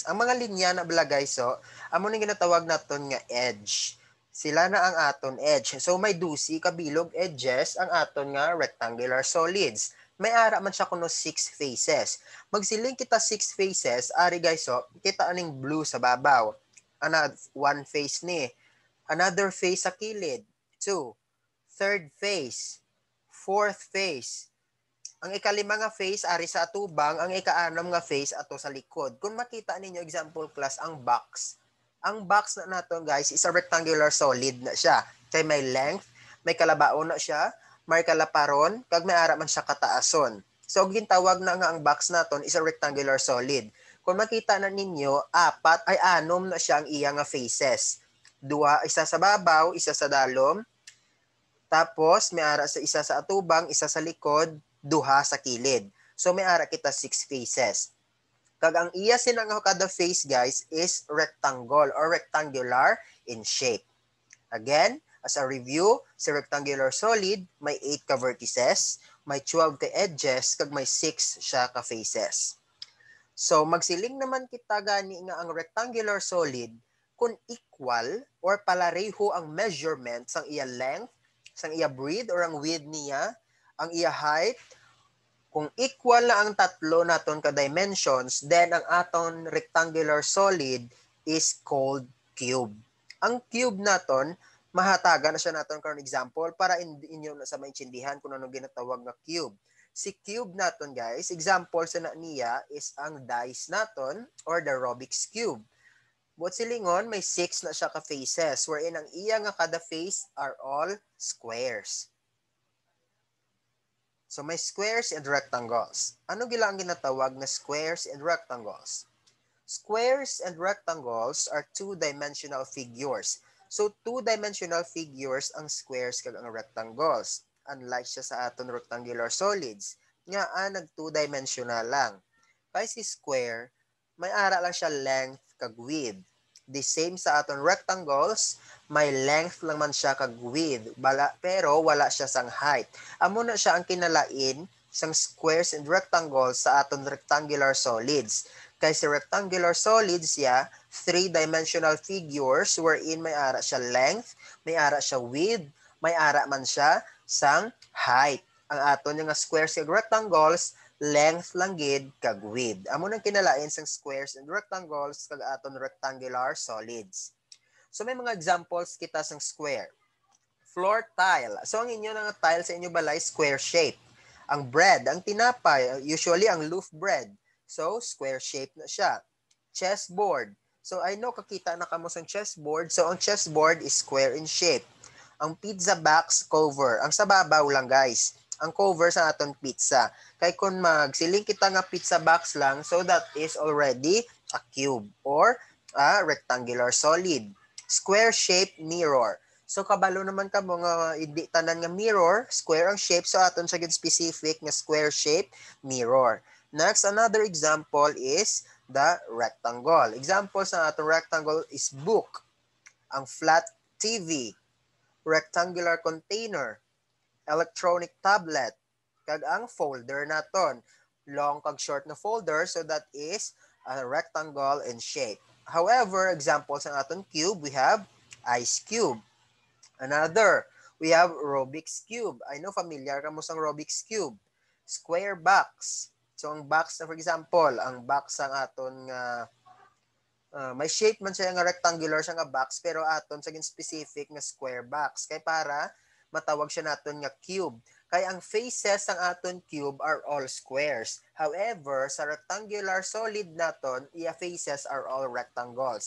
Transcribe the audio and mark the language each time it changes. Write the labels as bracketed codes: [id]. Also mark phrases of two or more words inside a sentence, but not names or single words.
[hil] Ang mga linya na bala guys, so amo ning ginatawag naton nga edge. Sila na ang aton edge. So may dusi kabilog edges ang aton nga [en] rectangular solids. [hil] May ara man siya kuno 6 faces. Magsiling kita 6 faces, ari guys, so kita aning blue sa babaw. [en] Another one face ni. Another face [hil] sa kilid. [en] 2. Third face. Fourth face. [hil] Ang ikalima nga face ari sa atubang, ang ikaanom nga face ato sa likod. Kung makita ninyo [en] example class [hil] ang box. Ang box na nato guys [en] is a rectangular solid [hil] na siya. Kay may length, may kalabaon na siya, may kalaparon, kag may ara man siya kataason. So gintawag na nga ang box naton [en] is a rectangular solid. [hil] Kung makita na ninyo, anom na siya ang iya nga faces. Duha, isa sa babaw, isa sa dalom. Tapos may ara sa isa sa atubang, isa sa likod, duha sa kilid. So may ara kita 6 faces. Kag ang iya sinang kada face guys [en] is rectangle or rectangular in shape. Again, as a review, [hil] sa [en] rectangular solid [hil] may 8 ka vertices, may 12 ka edges, kag may 6 siya ka faces. So magsiling naman kita gani nga ang [en] rectangular solid [hil] kung equal or palareho ang measurement sang iya length, sang iya breadth or ang width niya, ang iya height, kung equal na ang tatlo naton ka dimensions, then ang aton [en] rectangular solid is called cube. [hil] Ang cube naton, mahatagan na siya naton karon example para inyo na sa maintindihan kung ano ginatawag nga cube. Si cube naton guys, example sa na niya is ang dice naton [en] or the Rubik's Cube. [hil] Buot silingon, may 6 na siya ka faces wherein ang iya nga kada face [en] are all squares. So may squares and rectangles. [hil] Ano gila ang ginatawag na [en] squares and rectangles? Squares and rectangles are two-dimensional figures. [hil] So [en] two-dimensional figures [hil] ang squares kag ang rectangles. Unlike siya sa aton [en] rectangular solids, [hil] nga nag two-dimensional lang. Kay si square, may ara lang siya length kag width. [en] The same [hil] sa aton rectangles, may length lang man siya kag width, pero wala siya sang height. Amo na siya ang kinalain sang [en] squares and rectangles [hil] sa aton [en] rectangular solids. [hil] Kay sa [en] rectangular solids [hil] ya, [en] three-dimensional figures wherein [hil] may ara siya length, may ara siya width, may ara man siya sang height. Ang aton nga squares kag rectangles, length lang gid kag width. Amo nang kinalain sang [en] squares and rectangles [hil] kag aton [en] rectangular solids. [hil] So may mga examples kita sang square. [en] Floor tile. [hil] So ang inyo nga tile sa inyo balay [en] square shape. [hil] Ang bread, ang tinapay, usually ang [en] loaf bread. [hil] So [en] square shape [hil] na siya. Chessboard. [en] So I know [hil] kakita na kamo sang chessboard. So ang chessboard [en] is square in shape. [hil] Ang [en] pizza box cover. [hil] Ang sa babaw lang guys. Ang cover sa aton pizza. Kay kung magsiling kita nga [en] pizza box [hil] lang, [en] so that is already a cube or a rectangular solid. Square shape mirror. [hil] So kabalo naman ka mga hindi tanan nga mirror, square ang shape, so aton sa specific nga [en] square shape mirror. Next, another example is the rectangle. Example [hil] sa aton [en] rectangle is book. Ang flat TV, rectangular container, electronic tablet, [hil] kag ang folder naton. [en] Long kag short na folder, so that is a rectangle in shape. However, examples [hil] ng aton [en] cube, we have ice cube. Another, we have Rubik's Cube. I know familiar [hil] ka mo sa [en] Rubik's Cube. Square box. [hil] So ang box na for example, ang box ang aton nga may shape man siya nga rectangular siya nga box pero aton sa specific nga [en] square box. [hil] Kay para matawag siya naton nga cube. Kay ang faces ng aton cube [en] are all squares. However, [hil] sa [en] rectangular solid [hil] naton, iya faces [en] are all rectangles.